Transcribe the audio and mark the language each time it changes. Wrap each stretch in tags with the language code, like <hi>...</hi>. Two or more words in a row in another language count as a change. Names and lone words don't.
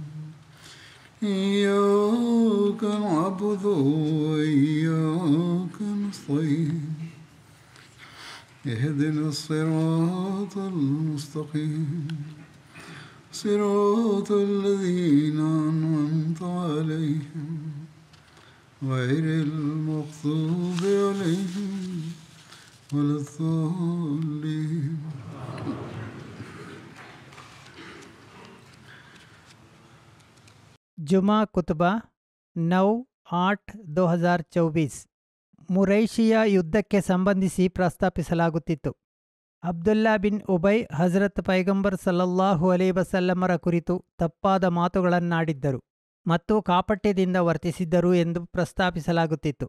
<ar>إياك نعبد وإياك نستعين اهدنا الصراط المستقيم صراط الذين أنعمت عليهم غير المغضوب عليهم ولا الضالين.</ar> <hi>जुमा कुतबा</hi> <kn>9/8/2024 ಮುರೈಶಿಯ ಯುದ್ಧಕ್ಕೆ ಸಂಬಂಧಿಸಿ ಪ್ರಸ್ತಾಪಿಸಲಾಗುತ್ತಿತ್ತು. ಅಬ್ದುಲ್ಲಾ ಬಿನ್ ಉಬೈ ಹಜರತ್ ಪೈಗಂಬರ್</kn> <ar>صلى الله عليه وسلم</ar> <kn>ಕುರಿತು ತಪ್ಪಾದ ಮಾತುಗಳನ್ನಾಡಿದ್ದರು ಮತ್ತು ಕಾಪಟ್ಯದಿಂದ ವರ್ತಿಸಿದ್ದರು ಎಂದು ಪ್ರಸ್ತಾಪಿಸಲಾಗುತ್ತಿತ್ತು.</kn>